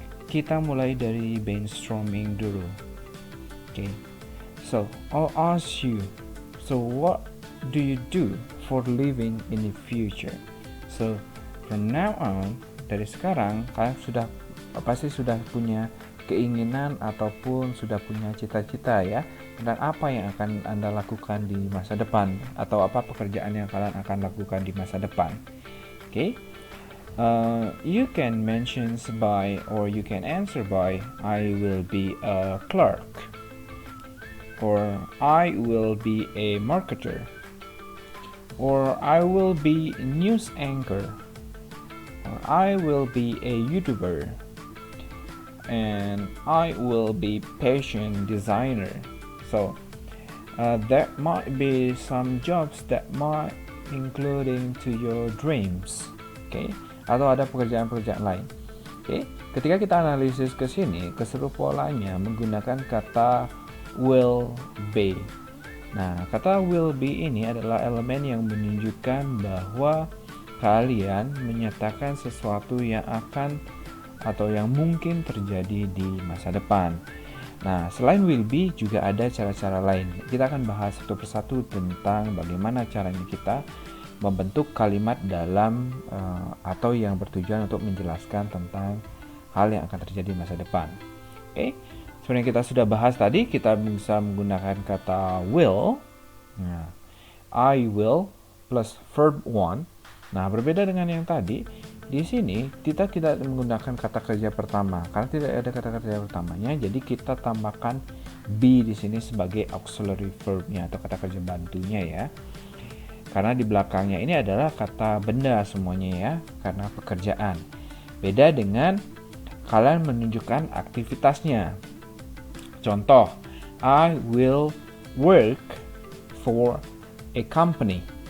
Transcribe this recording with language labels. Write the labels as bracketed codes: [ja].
[id] Kita mulai dari brainstorming dulu. [en] Okay. So, I'll ask you, so what do you do for living in the future? So, from now on, [id] dari sekarang kalian pasti sudah punya keinginan ataupun sudah punya cita-cita ya tentang apa yang akan Anda lakukan di masa depan atau apa pekerjaan yang kalian akan lakukan di masa depan. [en] Okay? You can mention by or you can answer by I will be a clerk, or I will be a marketer, or I will be a news anchor, or I will be a YouTuber, and I will be fashion designer. So there might be some jobs that might including to your dreams. [id] Okay, atau ada pekerjaan-pekerjaan lain. Oke, ketika kita analisis ke sini, keseluruh polanya menggunakan kata will be. Nah, kata will be ini adalah elemen yang menunjukkan bahwa kalian menyatakan sesuatu yang akan atau yang mungkin terjadi di masa depan. Nah, selain will be juga ada cara-cara lain. Kita akan bahas satu persatu tentang bagaimana caranya kita membentuk kalimat dalam atau yang bertujuan untuk menjelaskan tentang hal yang akan terjadi di masa depan. Oke, seperti yang kita sudah bahas tadi, kita bisa menggunakan kata will. Nah, [en] I will plus verb want. [id] Nah, berbeda dengan yang tadi, di sini kita tidak menggunakan kata kerja pertama karena tidak ada kata kerja pertamanya. Jadi kita tambahkan be di sini sebagai auxiliary verbnya atau kata kerja bantunya ya. Karena di belakangnya ini adalah kata benda semuanya ya, karena pekerjaan. Beda dengan kalian menunjukkan aktivitasnya. Contoh, [en] I will work for a company.